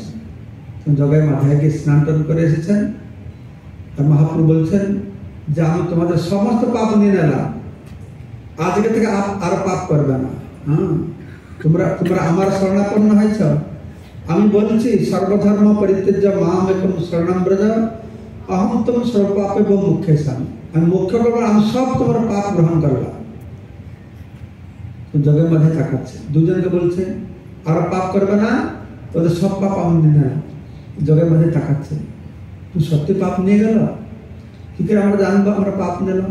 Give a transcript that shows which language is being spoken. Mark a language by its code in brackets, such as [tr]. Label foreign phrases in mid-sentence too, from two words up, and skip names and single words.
[bn] জগাই মাথায় গিয়ে স্নান টান করে এসেছেন। আর মহাপ্রভু বলছেন যে আমি তোমাদের সমস্ত পাপ নিয়ে নিলাম, আজকে থেকে আর পাপ করবে না। তোমরা তোমরা আমার শরণাপন্ন হয়েছ, আমি বলছি [sa] সর্বধর্ম পরিত্যজ্য মাম একম শরণম ব্রজ অহম তুম সর্বপাপে মুখ্য স্বামী, [bn] আমি মুখ্য করবো, আমি সব তোমার পাপ গ্রহণ করলাম। জগের মাঝে তাকাচ্ছে, দুজনকে বলছে আর পাপ করবে না, তোদের সব পাপ আমি নিয়ে নিলাম। জগের মাঝে তাকাচ্ছে, তুই সত্যি পাপ নিয়ে গেল, কি করে আমরা জানবো আমরা পাপ নিলাম?